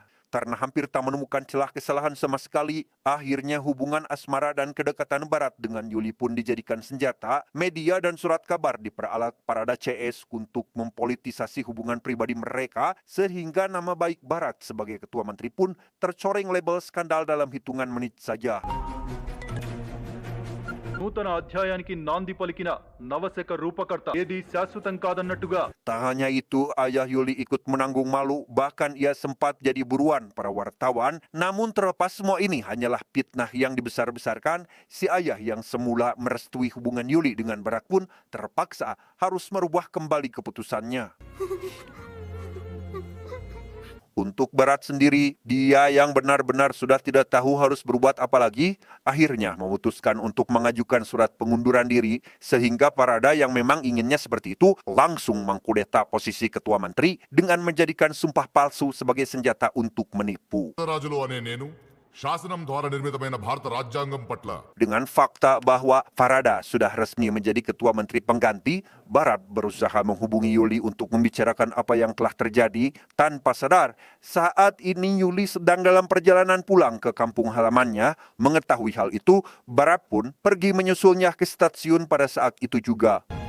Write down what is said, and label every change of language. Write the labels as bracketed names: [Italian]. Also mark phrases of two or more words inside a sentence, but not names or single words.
[Indonesian] Karena hampir tak menemukan celah kesalahan sama sekali, akhirnya hubungan asmara dan kedekatan Barat dengan Yuli pun dijadikan senjata. Media dan surat kabar diperalat parada CS untuk mempolitisasi hubungan pribadi mereka, sehingga nama baik Barat sebagai ketua menteri pun tercoreng label skandal dalam hitungan menit saja. [Telugu] నూతన అధ్యాయానికి నాంది పలికిన నవశక రూపకర్త ఏది శాశ్వతం కాదన్నట్టుగా. [Indonesian] Tak hanya itu, ayah Yuli ikut menanggung malu, bahkan ia sempat jadi buruan para wartawan. Namun terlepas semua ini hanyalah fitnah yang dibesar-besarkan, si ayah yang semula merestui hubungan Yuli dengan Barat pun terpaksa harus merubah kembali keputusannya. Untuk Barat sendiri, dia yang benar-benar sudah tidak tahu harus berbuat apa lagi, akhirnya memutuskan untuk mengajukan surat pengunduran diri, sehingga Parada yang memang inginnya seperti itu langsung mengkudeta posisi ketua menteri dengan menjadikan sumpah palsu sebagai senjata untuk menipu. [Telugu] రాజులు అనే నేను శాసనం ద్వారా నిర్మితమైన భారత రాజ్యాంగం పట్ల [Indonesian] Dengan fakta bahwa Parada sudah resmi menjadi ketua menteri pengganti, Barat berusaha menghubungi Yuli untuk membicarakan apa yang telah terjadi. Tanpa sadar, saat ini Yuli sedang dalam perjalanan pulang ke kampung halamannya. Mengetahui hal itu, Barat pun pergi menyusulnya ke stasiun pada saat itu juga.